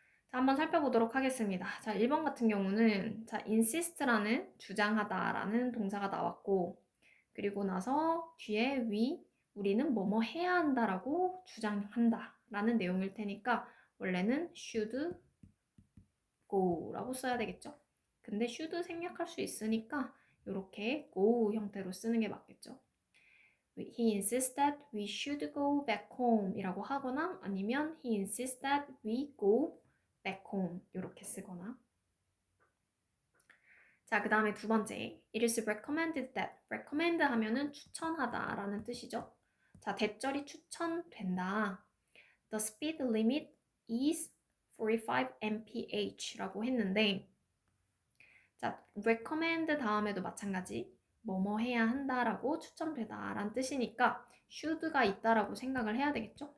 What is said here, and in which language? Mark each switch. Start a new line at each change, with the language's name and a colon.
Korean: 자, 한번 살펴보도록 하겠습니다. 자, 1번 같은 경우는 자, insist라는 주장하다라는 동사가 나왔고 그리고 나서 뒤에 우리는 뭐뭐 해야 한다라고 주장한다라는 내용일 테니까 원래는 should go라고 써야 되겠죠. 근데 should 생략할 수 있으니까 이렇게 go 형태로 쓰는 게 맞겠죠.
English: He insists that we should go back home
Korean: 이라고 하거나 아니면
English: he insists that we go back home
Korean: 이렇게 쓰거나. 자, 그 다음에 두 번째
English: It is recommended that
Korean: recommend 하면은 추천하다 라는 뜻이죠. 자, 대절이 추천된다.
English: The speed limit is 45 mph
Korean: 라고 했는데 자, recommend 다음에도 마찬가지 뭐뭐 해야 한다라고 추천되다 라는 뜻이니까 should가 있다라고 생각을 해야 되겠죠?